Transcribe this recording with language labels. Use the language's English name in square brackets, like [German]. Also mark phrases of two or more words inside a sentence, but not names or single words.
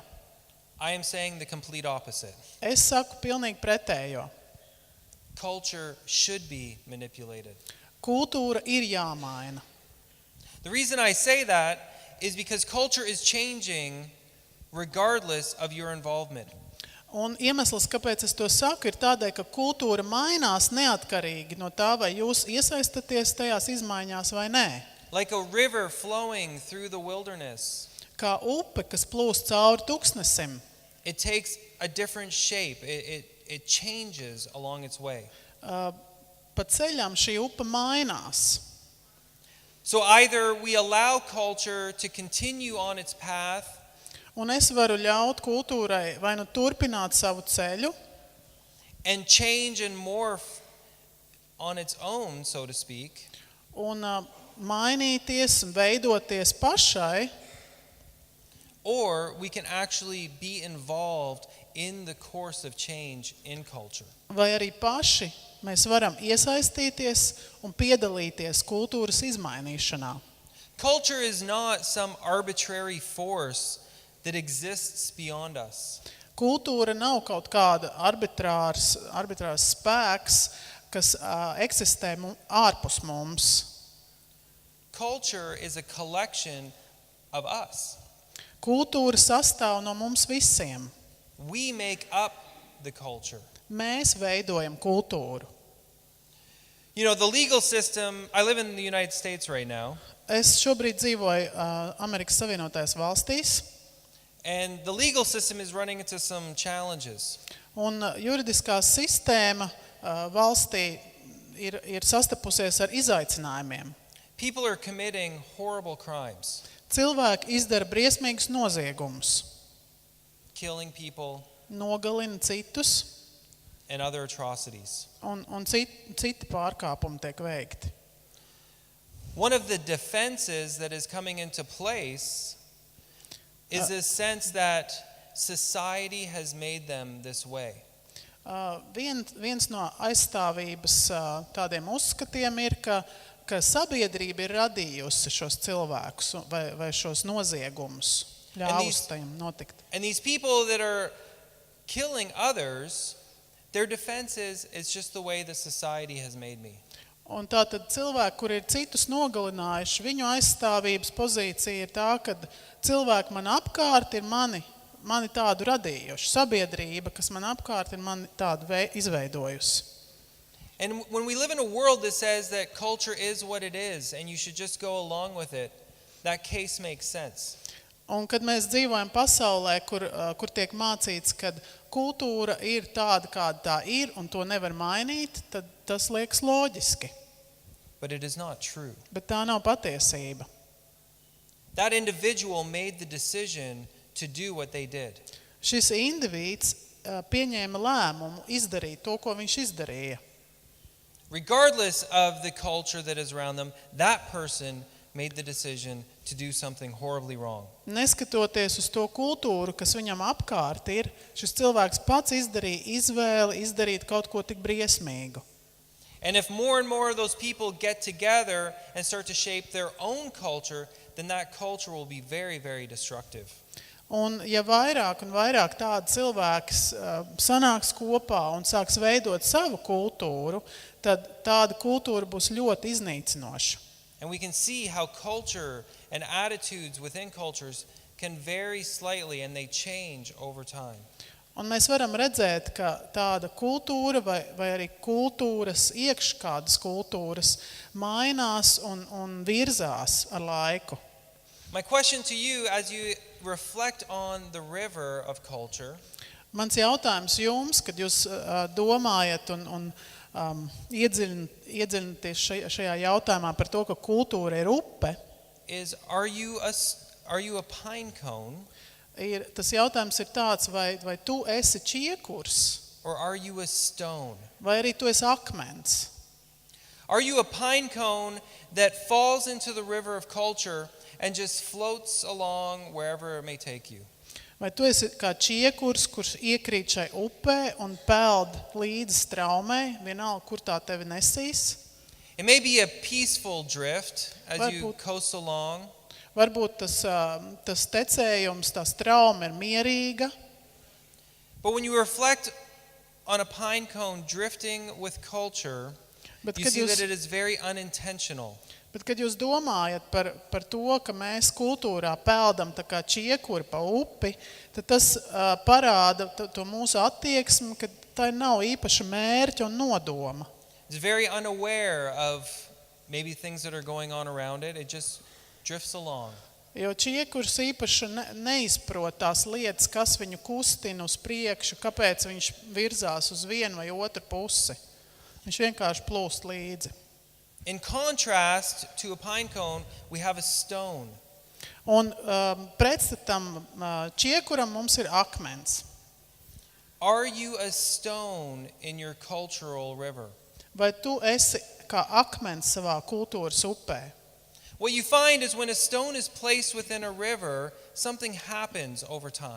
[English] I am saying the complete opposite. [Latvian] Es saku pilnīgi pretējo. [English] Culture should be manipulated. [Latvian] Kultūra ir jāmaina. [English] The reason I say that is because culture is changing regardless of your involvement. [Latvian] Un iemesls, kāpēc es to saku, ir tādēļ, ka kultūra mainās neatkarīgi no tā, vai jūs iesaistaties tajās izmaiņās vai nē. [English] Like a river flowing through the wilderness. [Latvian] Kā upe, kas plūst cauri tuksnesim. [English] It takes a different shape. It changes along its way. [Latvian] Pa ceļam šī upe mainās. [English] So either we allow culture to continue on its path, [Latvian] Un es varu ļaut kultūrai vai nu turpināt savu ceļu [English] and change and morph on its own, so to speak, [Latvian] un mainīties un veidoties pašai, [English] or we can actually be involved in the course of change in culture. [Latvian] vai arī paši mēs varam iesaistīties un piedalīties kultūras izmainīšanā. [English] Culture is not some arbitrary force that exists beyond us. [Latvian] Kultūra nav kaut kāda arbitrārs spēks, kas eksistē ārpus mums. [English] Culture is a collection of us. [Latvian] Kultūra sastāv no mums visiem. [English] We make up the culture. [Latvian] Mēs veidojam kultūru. [English] You know, the legal system, I live in the United States right now, [Latvian] Es šobrīd dzīvoju Amerikas Savienotajās valstīs, [English] and the legal system is running into some challenges. [Latvian] un juridiskā sistēma valstī ir sastapusies ar izaicinājumiem. [English] People are committing horrible crimes, [Latvian] Cilvēki izdara briesmīgus noziegumus, [English] killing people [Latvian] nogalina citus, [English] and other atrocities. [Latvian] un citi pārkāpumi tiek veikti. [English] One of the defenses that is coming into place is this sense that society has made them this way. [Latvian] Viens no aizstāvības tādiem uzskatiem ir, ka sabiedrība ir radījusi šos cilvēkus vai šos noziegumus, ļāvusi tajiem notikt. [English] And these people that are killing others, their defense is, it's just the way the society has made me. [Latvian] Un tātad cilvēki, kur ir citus nogalinājuši, viņu aizstāvības pozīcija ir tā, ka cilvēki man apkārt ir mani tādu radījuši. Sabiedrība, kas man apkārt ir mani tādu izveidojusi. [English] And when we live in a world that says that culture is what it is and you should just go along with it, that case makes sense. [Latvian] Un kad mēs dzīvojam pasaulē, kur tiek mācīts, ka kultūra ir tāda, kāda tā ir, un to nevar mainīt, tad tas liekas loģiski. [English] But it is not true. [Latvian] Bet tā nav patiesība. [English] That individual made the decision to do what they did. [Latvian] Šis indivīds pieņēma lēmumu izdarīt to, ko viņš izdarīja. [English] Regardless of the culture that is around them, that person made the decision to do something horribly wrong. [Latvian] Neskatoties uz to kultūru, kas viņam apkārt ir, šis cilvēks pats izdarīja izvēli izdarīt kaut ko tik briesmīgu. [English] And if more and more of those people get together and start to shape their own culture, then that culture will be very, very destructive. [Latvian] Un ja vairāk un vairāk tādi cilvēki sanāks kopā un sāks veidot savu kultūru, tad tāda kultūra būs ļoti iznīcinoša. [English] And we can see how culture and attitudes within cultures can vary slightly and they change over time. [Latvian] Un mēs varam redzēt, ka tāda kultūra vai arī kultūras, kādas kultūras mainās un virzās ar laiku. [English] My question to you as you reflect on the river of culture [Latvian] Mans jautājums jums, kad jūs domājat un iedziļināties šajā jautājumā par to, ka kultūra ir upe, [English] is, are you a pine cone [Latvian] tas jautājums ir tāds, vai tu esi čiekurs, [English] or are you a stone? [Latvian] vai arī tu esi akmens. [English] Are you a pine cone that falls into the river of culture and just floats along wherever it may take you? [Latvian] Vai tu esi kā čiekurs, kurš iekrīt šai upē un peld līdzi straumei, vienalga, kur tā tevi nesīs? [English] It may be a peaceful drift as you [Latvian] Varbūt- [English] coast along. [Latvian] Varbūt tas tecējums, tā strauma ir mierīga, [English] But when you reflect on a pine cone drifting with culture, [Latvian] bet [English] you [Latvian] kad [English] see that [Latvian] jūs, [English] it is very unintentional. [Latvian] bet, kad jūs domājat par to, ka mēs kultūrā peldam tā kā čiekuri pa upi, tad tas parāda to mūsu attieksmi, ka tā nav īpaša mērķa un nodoma. [English] It's very unaware of maybe things that are going on around it. It just drifts along. [Latvian] Jo čiekurs īpaši neizprot tās lietas, kas viņu kustina uz priekšu, kāpēc viņš virzās uz vienu vai otru pusi. Viņš vienkārši plūst līdzi. [English] In contrast to a pine cone, we have a stone. [Latvian] Un pretstatam čiekuram mums ir akmens. [English] Are you a stone in your cultural river? [Latvian] Vai tu esi kā akmens savā kultūras upē? [English] What you find is when a stone is placed within a river, something happens over time.